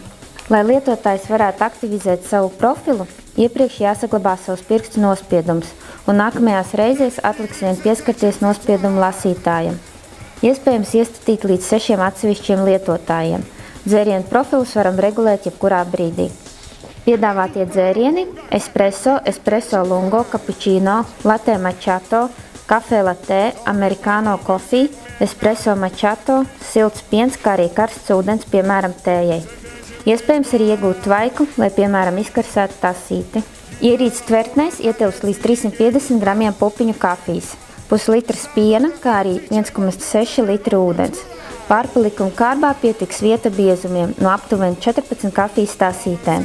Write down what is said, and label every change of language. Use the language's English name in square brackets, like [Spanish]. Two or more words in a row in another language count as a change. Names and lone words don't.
[Latvian] Lai lietotājs varētu aktivizēt savu profilu, iepriekš jāsaglabā savus pirkstu nospiedumus, un nākamajās reizēs atliks vien pieskarties nospiedumu lasītājam. Iespējams iestatīt līdz 6 atsevišķiem lietotājiem. Dzērienu profilus varam regulēt jebkurā brīdī. Piedāvātie dzērieni – espreso, espreso lungo, cappuccino, latte macchiato, kafē latē, americano coffee, espreso macchiato, silts piens, kā arī karsts ūdens, piemēram, tējai. Iespējams arī iegūt tvaiku, lai, piemēram, izkarsētu tasīti. Ierīces tvertnēs ietilpst līdz 350 gramiem pupiņu kafijas, puslitrs piena, kā arī 1,6 litru ūdens. Pārpalikuma kārbā pietiks vieta biezumiem no aptuveni 14 kafijas tasītēm.